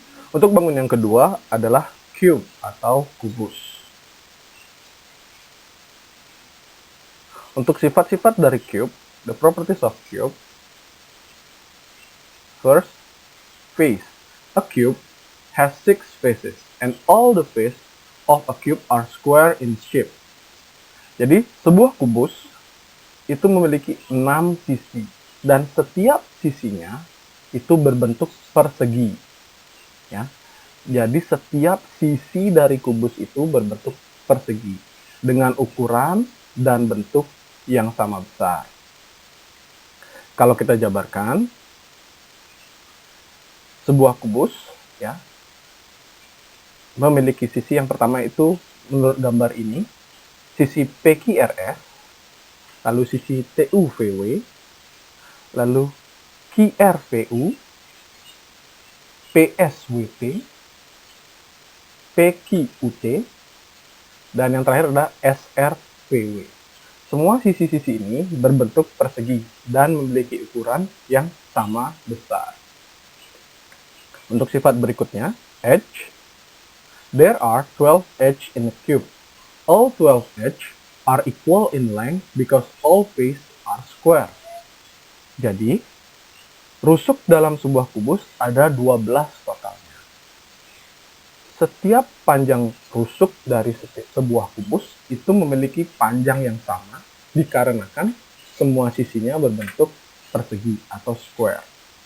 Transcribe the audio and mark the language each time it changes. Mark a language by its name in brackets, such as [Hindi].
[Indonesian] Untuk bangun yang kedua adalah cube atau kubus. Untuk sifat-sifat dari cube, [English] the properties of cube. First, face. A cube has 6 faces and all the faces of a cube are square in shape. [Indonesian] Jadi, sebuah kubus itu memiliki 6 sisi dan setiap sisinya itu berbentuk persegi. Ya. Jadi, setiap sisi dari kubus itu berbentuk persegi dengan ukuran dan bentuk yang sama besar. Kalau kita jabarkan, sebuah kubus ya memiliki sisi yang pertama itu menurut gambar ini, sisi PQRS, lalu sisi TUVW, lalu QRVU, PSWT, PQUT, dan yang terakhir adalah SRPW. Semua sisi-sisi ini berbentuk persegi dan memiliki ukuran yang sama besar. Untuk sifat berikutnya, edge. [English] There are 12 edges in a cube. All 12 edges are equal in length because all faces are square. [Indonesian] Jadi, rusuk dalam sebuah kubus ada 12 totalnya. Setiap panjang rusuk dari sebuah kubus itu memiliki panjang yang sama dikarenakan semua sisinya berbentuk persegi atau square.